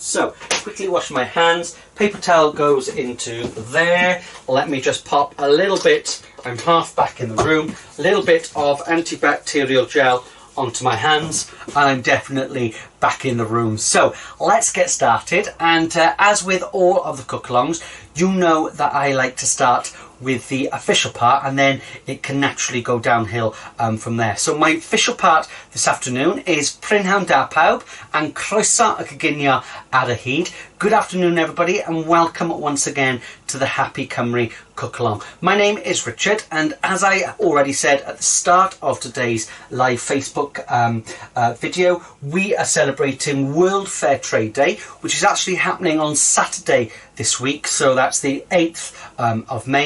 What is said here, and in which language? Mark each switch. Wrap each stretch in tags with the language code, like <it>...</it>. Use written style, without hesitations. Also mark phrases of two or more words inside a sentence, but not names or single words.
<en>So, quickly wash my hands, paper towel goes into there, let me just pop a little bit, I'm half back in the room, a little bit of antibacterial gel onto my hands and I'm definitely back in the room. So let's get started, and as with all of the cook-alongs, you know that I like to start with the official part and then it can naturally go downhill from there. So my official part this afternoon is</en> <cy>prynhawn da pawb and croeso y coginio ar y hyd.</cy> <en>Good afternoon everybody and welcome once again to the Happy Cymru Cook Along. My name is Richard and as I already said at the start of today's live Facebook video, we are celebrating World Fairtrade Day, which is actually happening on Saturday this week, so that's the 8th of May.</en>